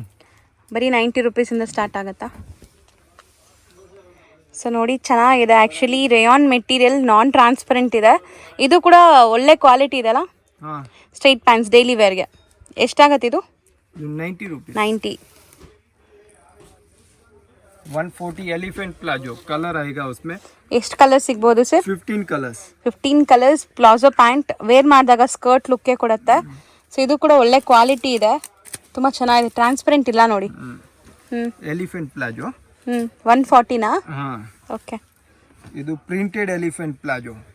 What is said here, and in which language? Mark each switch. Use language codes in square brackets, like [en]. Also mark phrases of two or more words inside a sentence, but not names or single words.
[kn] ಬರೀ 90 rupees ಇಂದ ಸ್ಟಾರ್ಟ್ ಆಗುತ್ತಾ? ಸೊ ನೋಡಿ ಚೆನ್ನಾಗಿದೆ. [en] actually rayon material non transparent [kn] ಇದೆ. ಇದು ಕೂಡ ಒಳ್ಳೆ ಕ್ವಾಲಿಟಿ ಇದೆಲ್ಲ. [en] straight pants daily wear [kn] ಎಷ್ಟಾಗತ್ತೆ ಇದು? 90 rupees. 90. [hi] 140 [en] elephant palazzo colour [hi] आएगा उसमें. [kn] ಎಷ್ಟು ಕಲರ್ ಸಿಗ್ಬೋದು ಸರ್? 15 ಕಲರ್ಸ್. 15 ಕಲರ್ಸ್. [en] palazzo pant wear [kn] ಮಾಡಿದಾಗ [en] skirt look [kn] ಕೊಡುತ್ತೆ. ಸೊ ಇದು ಕೂಡ ಒಳ್ಳೆ ಕ್ವಾಲಿಟಿ ಇದೆ. ತುಂಬ ಚೆನ್ನಾಗಿದೆ. ಟ್ರಾನ್ಸ್ಪರೆಂಟ್ ಇಲ್ಲ ನೋಡಿ. [en] elephant palazzo. [kn] 140ನಾ? ಓಕೆ. ಇದು [en] printed elephant palazzo.